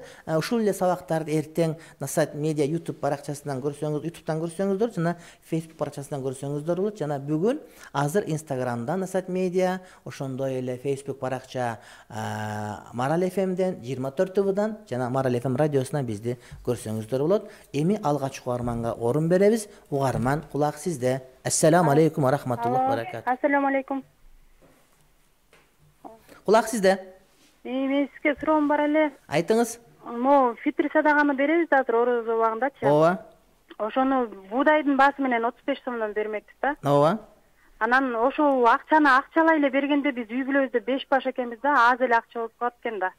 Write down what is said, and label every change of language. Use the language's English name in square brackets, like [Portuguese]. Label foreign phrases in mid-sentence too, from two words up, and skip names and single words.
[Kyrgyz] Ушул эле сабактарды эртең Насаат Медиа YouTube баракчасынан көрсөңүз, YouTube'дан көрсөңүздөр жана Facebook баракчасынан көрсөңүздөр болот. Жана бүгүн азыр Instagram'да Насаат Медиа, ошондой эле Facebook баракча Марал FM-ден 24 TV'дан жана Марал FM радиосунан бизди көрсөңүздөр болот. Эми алгачкы угарманга орун беребиз. Угарман, кулак сизде. [Arabic] السلام عليكم ورحمة الله وبركاته. السلام عليكم. [Kyrgyz] Кулак сизде. Мен сизге суроом бар эле. Айтыңыз. Mo фитр садаганы беребиз азыр орозо убагындачы. Ооба. Ошону буудайдын баасы менен 35 сомдон бермекпиз да. Ооба. Анан ошол акчаны акчалай эле бергенде биз үй бүлөбүздө 5 баш экенбиз да, аз эле акча болуп калат экен да.